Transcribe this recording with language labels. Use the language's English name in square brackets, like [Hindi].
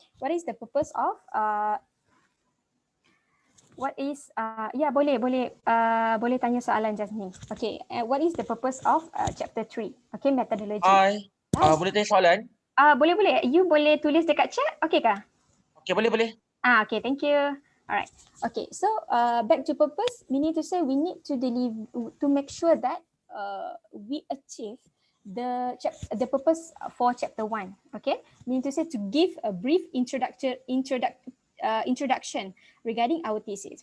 [English] What is the purpose of [Malay] boleh tanya soalan [English] just ni. Okay, what is the purpose of chapter 3? Okay, methodology. Hi, Hi. [Malay] boleh tanya soalan? Boleh. You boleh tulis dekat chat, okay kah? Okay, boleh. [English] Okay, thank you. All right. Okay, so back to purpose, meaning to say we need to deliver to make sure that we achieve the purpose for chapter 1. Okay, meaning to say to give a brief introduction regarding our thesis.